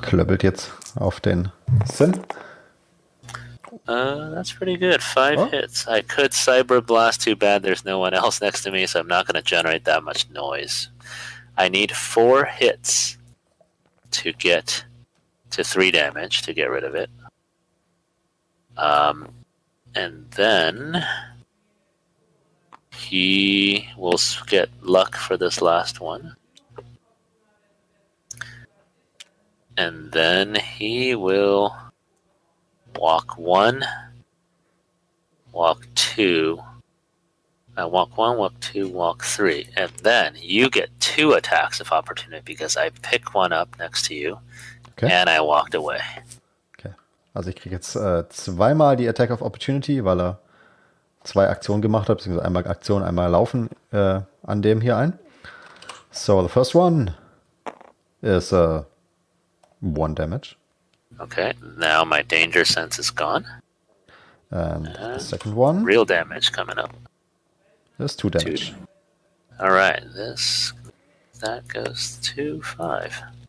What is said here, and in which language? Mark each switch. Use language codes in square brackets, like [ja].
[de] Klöppelt jetzt auf den Sim. [en] That's pretty good. 5 Oh. hits. I could Cyber Blast. Too bad there's no one else next to me, so I'm not going to generate that much noise. I need 4 hits to get to 3 damage to get rid of it. And then he will get luck for this last one. And then he will walk 1, walk 2, walk 1, walk 2, walk 3. And then you get 2 attacks of opportunity because I pick one up next to you and I walked away. Okay. [de] Also ich kriege jetzt zweimal die Attack of Opportunity, weil er 2 Aktionen gemacht hat, beziehungsweise einmal Aktion, einmal Laufen an dem hier ein. [en] So, the first one is 1 damage. Okay, now my danger sense is gone. And the second one Real damage coming up. is 2 damage. Alright, that goes to 5.